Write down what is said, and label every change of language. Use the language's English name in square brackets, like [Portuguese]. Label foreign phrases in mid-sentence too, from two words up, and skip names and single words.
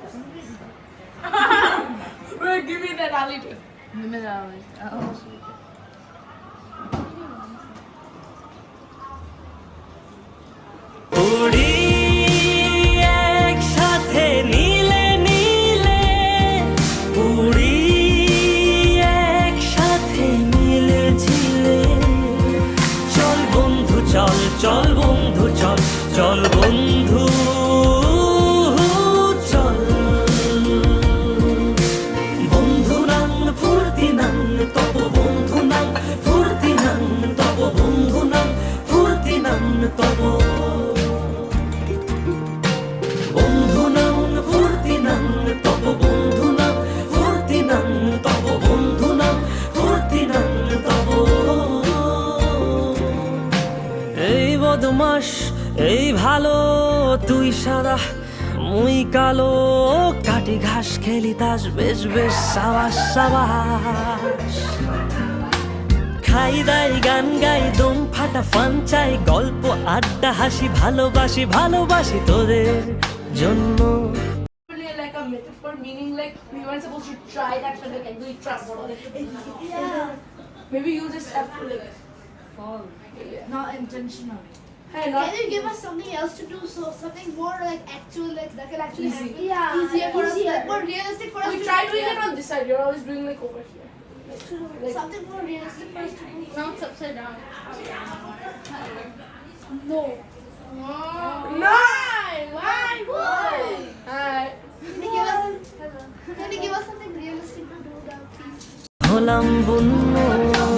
[English] Wait, give me that, I'll eat it. Give me that one. [Bangla] উড়ি একসাথে নীলে নীলে উড়ি একসাথে মিলে ঝিলে চল বন্ধু চল চল বন্ধু চল চল বন্ধু চল বন্ধুনাং ফুর্তিনাং তপ বন্ধুনাং ফুর্তিনাং তপ বন্ধুনাং ফুর্তিনাং তপ বন্ধুনাং ফুর্তিনাং তপ বন্ধুনাং ফুর্তিনাং তপ বন্ধুনাং ফুর্তিনাং তপ এই বদমাস এই ভালো তুই সাদা মুই কালো কাটি ঘাস খেলি তাস বেশ বেশ সাবাস সাবাস খাই দাই গান গাই দম ফাটা ফান চাই গল্প আড্ডা হাসি ভালোবাসি ভালোবাসি তোদের জন্য [English] Really like a metaphor, meaning like we weren't supposed to try that so like do it trust. Yeah. Maybe you just have to like Fall. Not intentional. Hey, not Can you give us something else to do? So something more like actual, like that can actually Easy. happen. Yeah, Easier for us, easier. like more realistic for us. we to try do. doing it on this side. You're always doing like over here. Like, Something more realistic for us to do. Now it's upside down. No. nine. Alright. Can you give us something realistic to do now, please? [Bangla] হলাম বন্য